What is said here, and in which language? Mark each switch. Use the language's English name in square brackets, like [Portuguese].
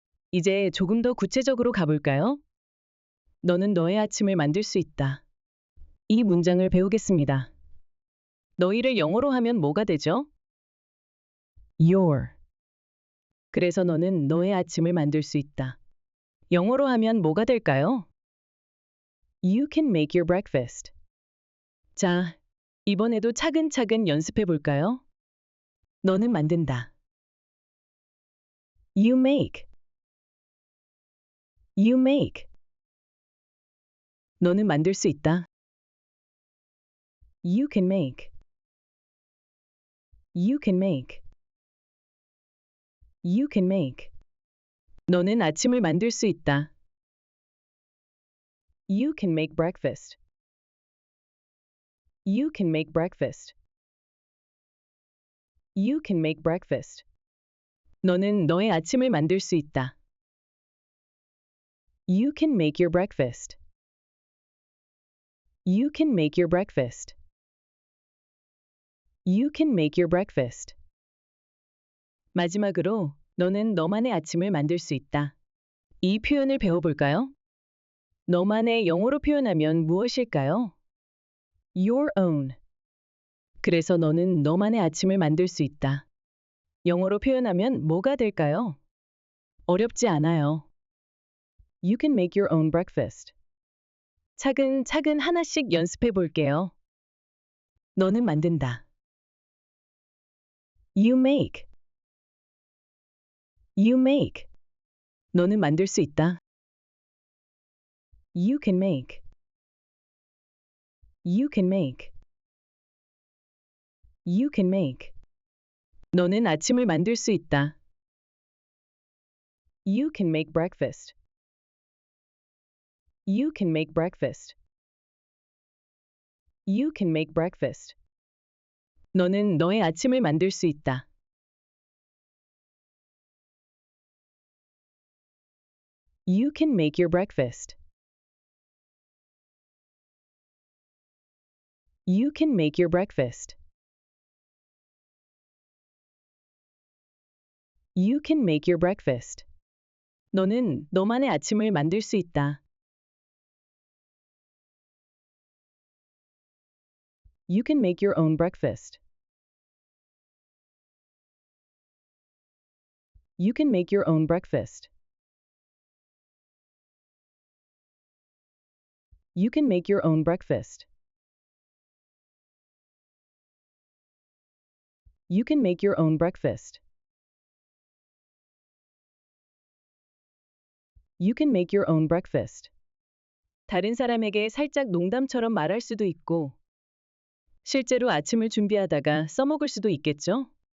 [Korean] 이제 조금 더 구체적으로 가볼까요? 너는 너의 아침을 만들 수 있다. 이 문장을 배우겠습니다. 너희를 영어로 하면 뭐가 되죠? [English] Your. [Korean] 그래서 너는 너의 아침을 만들 수 있다. 영어로 하면 뭐가 될까요? [English] You can make your breakfast. [Korean] 자, 이번에도 차근차근 연습해 볼까요? 너는 만든다. [English] You make. You make. [Korean] 너는 만들 수 있다. [English] You can make. You can make. You can make. [Korean] 너는 아침을 만들 수 있다. [English] You can make breakfast. You can make breakfast. You can make breakfast. [Korean] 너는 너의 아침을 만들 수 있다. [English] You can make your breakfast. You can make your breakfast. You can make your breakfast. [Korean] 마지막으로 너는 너만의 아침을 만들 수 있다. 이 표현을 배워볼까요? 너만의 영어로 표현하면 무엇일까요? [English] Your own. [Korean] 그래서 너는 너만의 아침을 만들 수 있다. 영어로 표현하면 뭐가 될까요? 어렵지 않아요. [English] You can make your own breakfast. [Korean] 차근차근 하나씩 연습해 볼게요. 너는 만든다. [English] You make. You make. [Korean] 너는 만들 수 있다. [English] You can make. You can make. You can make. [Korean] 너는 아침을 만들 수 있다. [English] You can make breakfast. You can make breakfast. You can make breakfast. [Korean] 너는 너의 아침을 만들 수 있다. [English] You can make your breakfast. You can make your breakfast. You can make your breakfast. [Korean] 너는 너만의 아침을 만들 수 있다. [English] You can make your own breakfast. You can make your own breakfast. You can make your own breakfast. You can make your own breakfast. You can make your own breakfast. [Korean] 다른 사람에게 살짝 농담처럼 말할 수도 있고, 실제로 아침을 준비하다가 써먹을 수도 있겠죠?